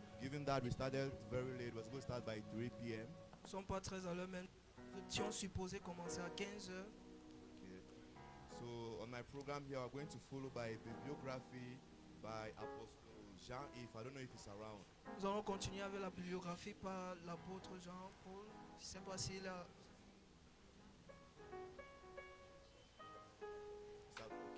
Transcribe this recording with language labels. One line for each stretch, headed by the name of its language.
English: Given that we started very late, we're supposed to start by 3 p.m.
French: Nous ne sommes pas très à l'heure même. Nous étions supposés commencer à 15 heures.
English: Okay. So on my program here, we're going to follow by bibliography by Apostle Jean-Yves. I don't know if he's around.
French: Nous allons continuer avec la bibliographie par l'apôtre Jean-Paul. Je ne sais pas s'il a...
English: Is that okay?